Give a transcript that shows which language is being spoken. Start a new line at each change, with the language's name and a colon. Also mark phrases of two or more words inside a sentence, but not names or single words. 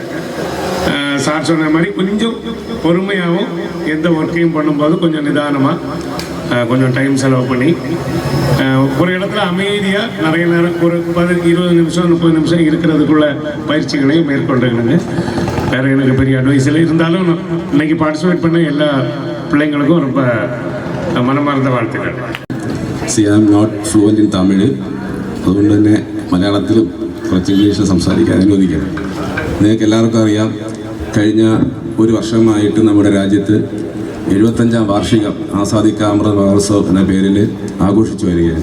Tamil: சார் சொன்ன மாதிரி கொஞ்சம் பொறுமையாகவும் எந்த ஒர்க்கையும் பண்ணும்போது கொஞ்சம் நிதானமாக கொஞ்சம் டைம் செலவு பண்ணி ஒரு இடத்துல அமைதியாக நிறைய நேரம் ஒரு 20 நிமிஷம் 30 நிமிஷம் இருக்கிறதுக்குள்ள பயிற்சிகளையும் மேற்கொண்டுக்கணுங்க. வேறு எனக்கு பெரிய அட்வைஸ் இல்லை. இருந்தாலும் இன்னைக்கு பார்ட்டிசிபேட் பண்ண எல்லா பிள்ளைங்களுக்கும் ரொம்ப மனமார்ந்த வாழ்த்துகள்.
English: C I am not fluent in Tamil,
Malayalam: അതുകൊണ്ട് തന്നെ മലയാളത്തിലും കുറച്ച് ഇംഗ്ലീഷിൽ സംസാരിക്കാൻ അനുവദിക്കണം. നിങ്ങൾക്ക് എല്ലാവർക്കും അറിയാം, കഴിഞ്ഞ ഒരു വർഷമായിട്ട് നമ്മുടെ രാജ്യത്ത് 75ാം വാർഷികം ആസാദി കാ അമൃത് മഹോത്സവ് എന്ന പേരിൽ ആഘോഷിച്ചു വരികയാണ്.